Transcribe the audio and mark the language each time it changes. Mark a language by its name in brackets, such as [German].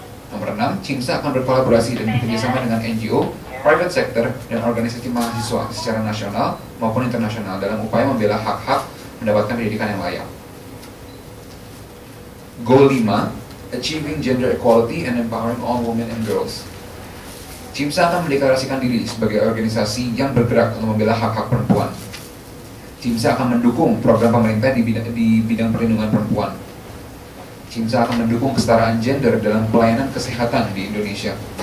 [Indonesian] Nomor 6, CIMSA akan berkolaborasi dan bekerjasama dengan NGO, private sector, dan organisasi mahasiswa secara nasional maupun internasional dalam upaya membela hak-hak mendapatkan pendidikan yang layak. [English] Goal 5, Achieving Gender Equality and Empowering All Women and Girls. [Indonesian] CIMSA akan mendeklarasikan diri sebagai organisasi yang bergerak untuk membela hak-hak perempuan. CIMSA akan mendukung program pemerintah di bidang perlindungan perempuan. CIMSA akan mendukung kesetaraan gender dalam pelayanan kesehatan di Indonesia.